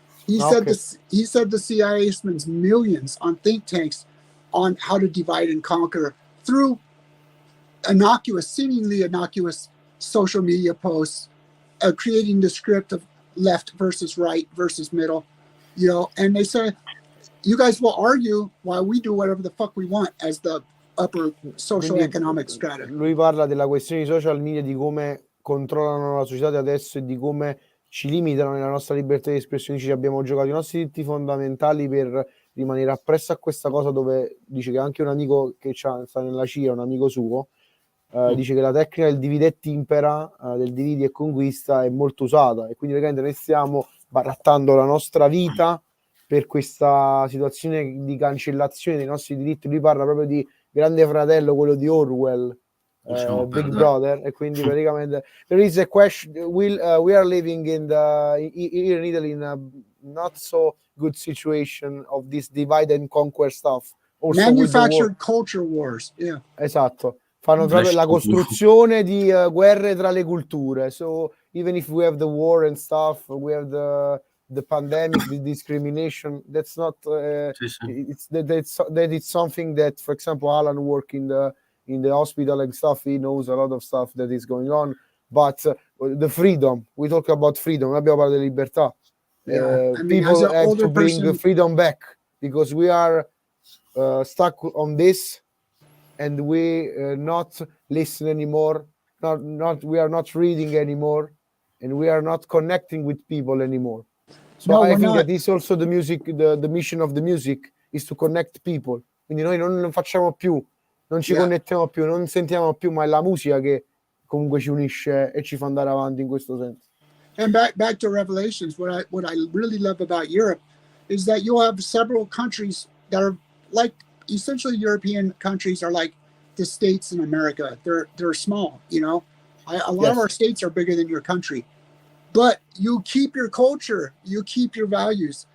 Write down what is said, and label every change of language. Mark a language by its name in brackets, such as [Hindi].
[English] He said the CIA spends millions on think tanks on how to divide and conquer through seemingly innocuous social media posts, creating the script of left versus right versus middle, you know, and they say, you guys will argue while we do whatever the fuck we want as the upper social economic strata. [Italian] Lui parla della questione di social media, di come controllano la società di adesso e di come ci limitano nella nostra libertà di espressione. Ci abbiamo giocato i nostri diritti fondamentali per rimanere appresso a questa cosa, dove dice che anche un amico che sta nella CIA, un amico suo, dice che la tecnica del divide et impera, del dividi e conquista, è molto usata, e quindi praticamente noi stiamo barattando la nostra vita per questa situazione di cancellazione dei nostri diritti. Lui parla proprio di Grande Fratello, quello di Orwell, Big Brother, e quindi praticamente [English] there is a question. We are living here in Italy in a not so good situation of this divide and conquer stuff. Also manufactured culture wars. Yeah. [Italian] Esatto. Fanno proprio la costruzione di guerre tra le culture. [English] So even if we have the war and stuff, we have the pandemic, the discrimination. That's not. It's something that, for example, Alan work in the hospital and stuff. He knows a lot of stuff that is going on. But the freedom. We talk about freedom. [Italian] Abbiamo parlato di libertà. [English] People have to bring freedom back, because we are stuck on this. And we not listen anymore. We are not reading anymore, and we are not connecting with people anymore. So I think that is also the music. The mission of the music is to connect people. [Italian] Quindi noi non facciamo più, non ci connettiamo più, non sentiamo più, ma è la musica che comunque ci unisce e ci fa andare avanti in questo senso. [English] And back to Revelations, what I really love about Europe is that you'll have several countries that are like. Essentially, European countries are like the states in America. They're small, you know. A lot of our states are bigger than your country, but you keep your culture, you keep your values.